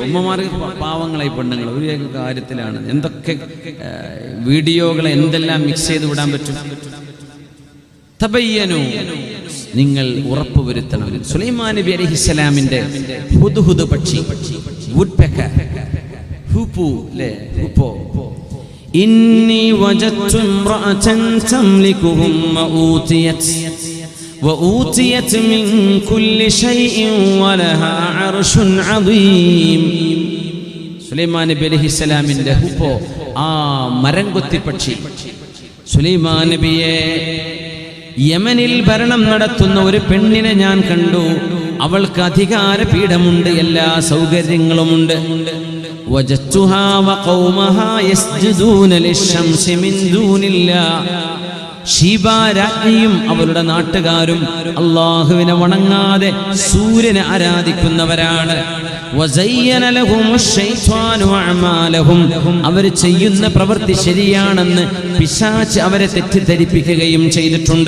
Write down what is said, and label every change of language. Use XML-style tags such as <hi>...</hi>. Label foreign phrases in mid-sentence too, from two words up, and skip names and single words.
<ml>ഉമ്മമാർക്ക് പാവങ്ങളായി പെണ്ണുങ്ങൾ ഒരു കാര്യത്തിലാണ്. എന്തൊക്കെ വീഡിയോകളെ എന്തെല്ലാം മിക്സ് ചെയ്ത് വിടാൻ പറ്റും. തബയ്യനു, നിങ്ങൾ ഉറപ്പുവരുത്തണം. സുലൈമാൻ നബി അലൈഹിസ്സലാമിന്റെ ഹുദ്ഹുദ് പക്ഷി, വുഡ് പെക്കർ, ഹൂപ്പു, ഹൂപ്പോ,</ml> <ar>إني وجدت امرأة تملكهم وأوتيت من كل شيء ولها عرش عظيم.</ar> <ml>സുലൈമാൻ നബി അലൈഹിസ്സലാമിന്റെ ഹുപ്പോ, ആ മരംകൊത്തി പക്ഷി, സുലൈമാൻ നബിയെ യമനിൽ ഭരണം നടത്തുന്ന ഒരു പെണ്ണിനെ ഞാൻ കണ്ടു. അവൾക്ക് അധികാര പീഠമുണ്ട്, എല്ലാ സൗകര്യങ്ങളുമുണ്ട്.</ml> <ar>وجدتها وقومها يسجدون للشمس من دون الله.</ar> <ml>ഷീബാരാജ്ഞിയും അവരുടെ നാട്ടുകാരും അല്ലാഹുവിനെ വണങ്ങാതെ സൂര്യനെ ആരാധിക്കുന്നവരാണ്.</ml> <ar>وزين لهم الشيطان أعمالهم.</ar> <ml>അവർ ചെയ്യുന്ന പ്രവൃത്തി ശരിയാണെന്ന് പിശാച് അവരെ തെറ്റിദ്ധരിപ്പിക്കുകയും ചെയ്തിട്ടുണ്ട്.</ml>